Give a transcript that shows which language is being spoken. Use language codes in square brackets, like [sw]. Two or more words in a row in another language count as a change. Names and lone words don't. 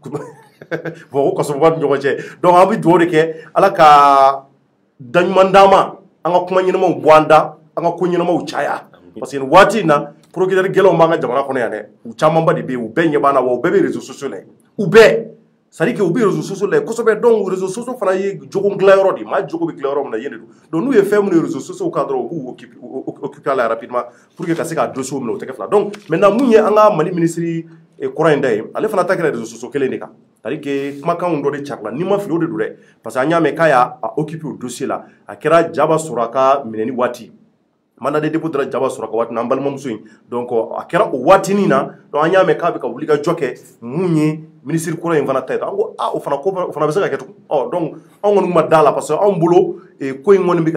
[bm] bon ko kasɔrɔba ni ɲɔgɔn cɛ donc an bɛ dugawu de kɛ ala ka daɲuman d'an ma an ka kuma ɲɛnamaw bɔ an da an ka ko ɲɛnamaw caya [fr] parce que [bm] nin waati in na procureur gɛlɛnw b'an ka jamana kɔnɔ yan dɛ u camanba de bɛ yen u bɛɛ ɲɛ b'an na wa u bɛɛ bɛ [fr] réseaux sociaux [bm] la u bɛɛ [fr] c'est à dire que [bm] u bɛ [fr] réseaux sociaux [bm] la kosɛbɛ [fr] donc réseaux sociaux [bm] fana ye jogo dilan yɔrɔ de maa jogo bɛ dilan yɔrɔ min na yen de don donc n'u ye fɛn minnu ye réseaux sociaux kan dɔrɔn u b'u occuper a la [fr] rapidement pour que [bm] ka se ka dossier minɛ o tɛgɛ fila [fr] donc maintenant [bm] mun ye an ka Mali ministre kɔrɔ in da ye ale fana ta kɛra [fr] réseaux sociaux [bm] kelen de kan [fr] c'est à dire que [bm] kumakanw dɔ de carila n'i ma fili o de don dɛ [fr] parce que [bm] an y'a mɛn k'a y'a occuper o dossier la a kɛra Jaba Suraka minɛni waati [fr] mandat de [bm] dépôt dira Jaba Suraka waati na an balimamuso in donc a kɛra o waatinin na donc an y'a mɛn k'a bɛ ka wulikajɔ kɛ mun ye ministre kɔrɔ in fana ta ye an ko o fana bɛ se ka kɛ tugun donc anw kɔni ma da la [fr] parce que [bm] anw bolo ko in kɔni bɛ